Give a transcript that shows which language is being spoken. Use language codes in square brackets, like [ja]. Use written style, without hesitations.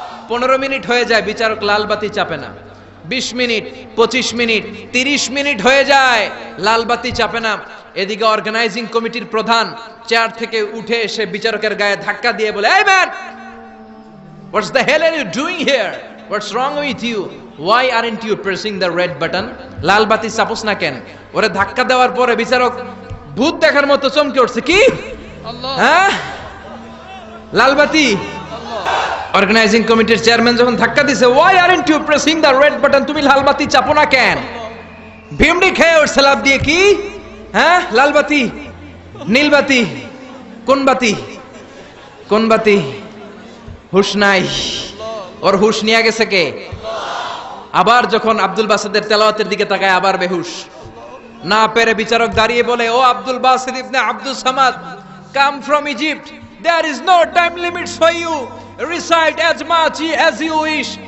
[bn] 15 minute হয়ে যায়, বিচারক লালবাতি চাপে না। 20 মিনিট, 25 মিনিট, 30 মিনিট হয়ে যায়, লালবাতি চাপে না। এদিকে অর্গানাইজিং কমিটির প্রধান চেয়ার থেকে উঠে এসে বিচারকের গায়ে ধাক্কা দিয়ে বলে, এই [en] Man, what's the hell are you doing here? What's wrong with you? Why aren't you pressing the red button? [bn] লাল বাতি চাপোস না কেন? ওরে ধাক্কা দেওয়ার পরে বিচারক ভূত দেখার মতো চমকে উঠছে। কি? হ্যাঁ, লাল বাতি। অর্গানাইজিং কমিটির চেয়ারম্যান যখন ধাক্কা দিছে, [en] why aren't you pressing the red button? [bn] তুমি লাল বাতি চাপো না কেন? ভিমড়ি খেয়ে ওর সালাব দিয়ে কি? হ্যাঁ, লাল বাতি। নীলবাতি, কোন বাতি, কোন বাতি? হুশ নাই। ওর হুশ নিয়ে গেছে কে? আবার যখন আব্দুল বাসিতের তেলাওয়াতের দিকে তাকায় আবার বেহুশ। না পেরে বিচারক দাঁড়িয়ে বলে, ও আব্দুল বাসিত ইবনে Abdus Samad, [en] Come from Egypt, there is no time limits for you, recite as much as you wish.